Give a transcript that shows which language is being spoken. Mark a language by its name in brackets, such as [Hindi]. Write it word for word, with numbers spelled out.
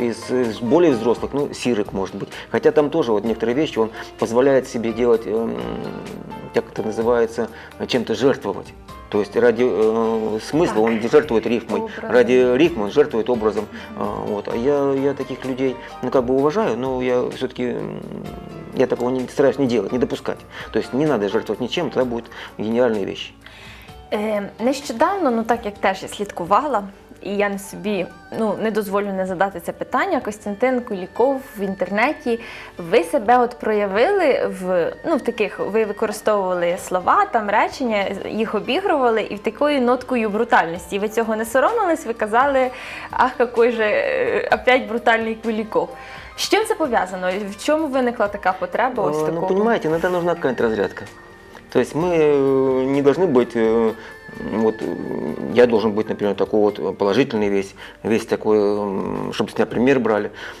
[Russian] Из, из более взрослых, ну, Сирик, может быть. Хотя там тоже вот некоторые вещи он позволяет себе делать, э, как это называется, чем-то жертвовать. То есть ради э, смысла так. он жертвует рифмой, Образы. ради рифма он жертвует образом. Э, вот. А я, я таких людей, ну, как бы уважаю, но я все-таки, я такого не, стараюсь не делать, не допускать. То есть не надо жертвовать ничем, тогда будут гениальные вещи. [Ukrainian] Е, нещодавно, ну так як теж я слідкувала, і я не собі, ну, не дозволю не задати це питання. Костянтин Куліков в інтернеті. Ви себе от проявили в, ну, в таких, ви використовували слова, там речення, їх обігрували і в такою ноткою брутальності. І ви цього не соромились, ви казали, ах, який же е, опять брутальний Куліков. З чим це пов'язано? В чому виникла така потреба ось [Russian] Ну, [Ukrainian] такого? [Russian] понимаете, иногда нужна какая-то разрядка. То есть мы не должны быть, вот я должен быть, например, такой вот положительный весь, весь такой, чтобы с меня пример брали.